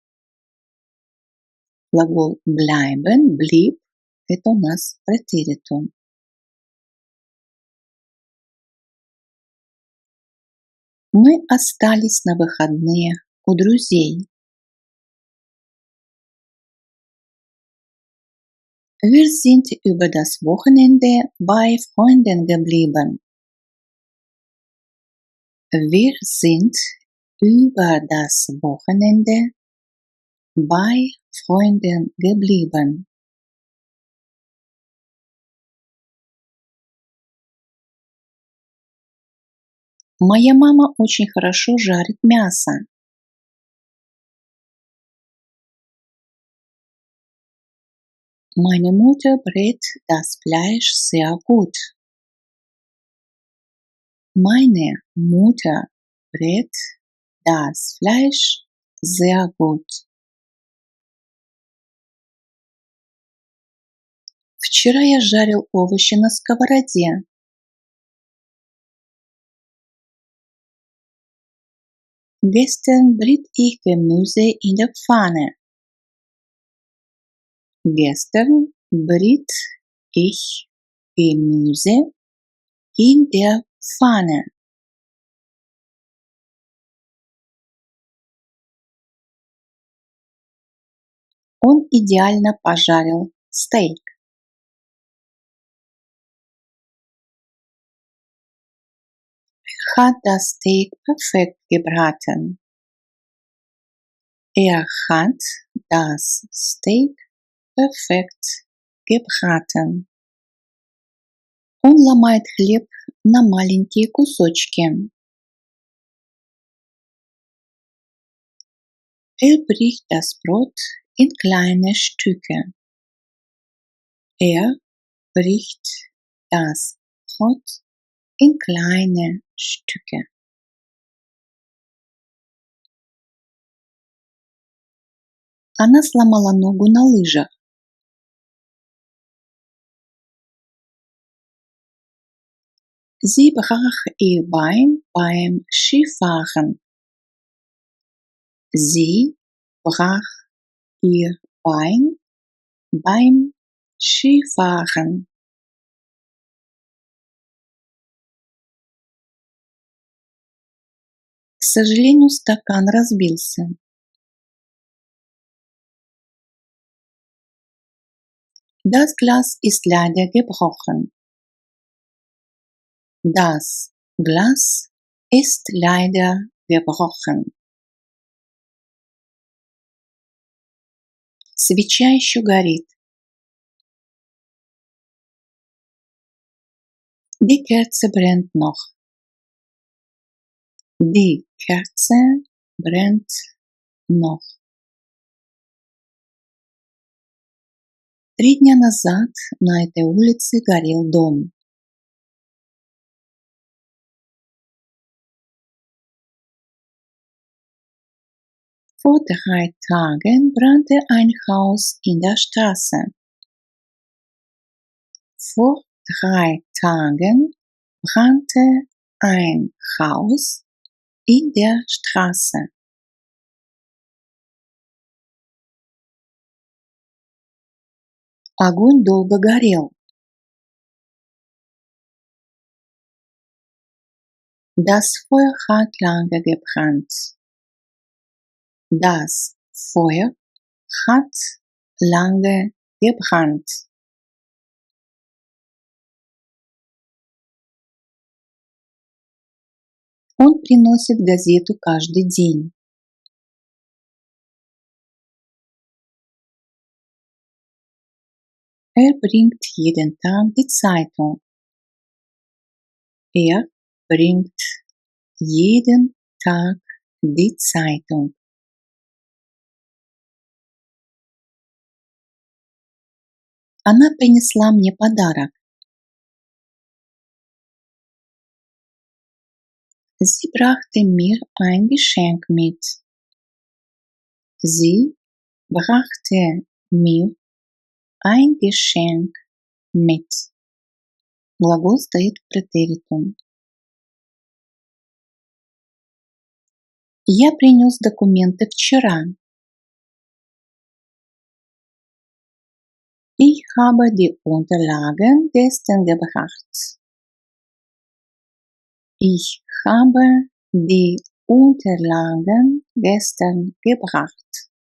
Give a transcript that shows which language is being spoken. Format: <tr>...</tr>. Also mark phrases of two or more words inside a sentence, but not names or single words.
<ru>Глагол</ru> <de>bleiben, blieb –</de> <ru>это у нас претеритум. Мы остались на выходные у друзей.</ru> <de>Wir sind über das Wochenende bei Freunden geblieben. Wir sind über das Wochenende bei Freunden geblieben.</de> <ru>Моя мама очень хорошо жарит мясо.</ru> <de>Meine Mutter brät das Fleisch sehr gut. Meine Mutter brät das Fleisch sehr gut.</de> <ru>Вчера я жарил овощи на сковороде.</ru> <de>Gestern briet ich Gemüse in der Pfanne. Gestern briet ich Gemüse in der Pfanne.</de> <ru>Он идеально пожарил стейк.</ru> <de>Er hat das Steak perfekt gebraten. Er hat das Steak perfekt gebraten.</de> <ru>Он ломает хлеб на маленькие кусочки.</ru> <de>Er bricht das Brot in kleine Stücke. Er bricht das Brot in kleine Stücke.</de> <ru>Она сломала ногу на лыжах.</ru> <de>Sie brach ihr Bein beim Skifahren. Sie brach ihr Bein beim Skifahren.</de> <ru>К сожалению, стакан разбился.</ru> <de>Das Glas ist leider gebrochen. Das Glas ist leider gebrochen.</de> <ru>Свеча еще горит.</ru> <de>Die Kerze brennt noch. Die Kerze brennt noch.</de> <ru>3 дня назад на этой улице горел дом.</ru> <de>Vor 3 Tagen brannte ein Haus in der Straße. Vor 3 Tagen brannte ein Haus in der Straße.</de> <ru>Огонь долго горел.</ru> <de>Das Feuer hat lange gebrannt. Das Feuer hat lange gebrannt.</de> <ru>Он приносит газету каждый день.</ru> <de>Bringt jeden Tag die Zeitung. Er bringt jeden Tag die Zeitung.</de> <ru>Она принесла мне подарок.</ru> <de>Sie brachte mir ein Geschenk mit. Sie brachte mir ein Geschenk mit.</de> <ru>Глагол стоит в претеритум. Я принес документы вчера.</ru> <de>Ich habe die Unterlagen gestern gebracht. Ich habe die Unterlagen gestern gebracht.</de>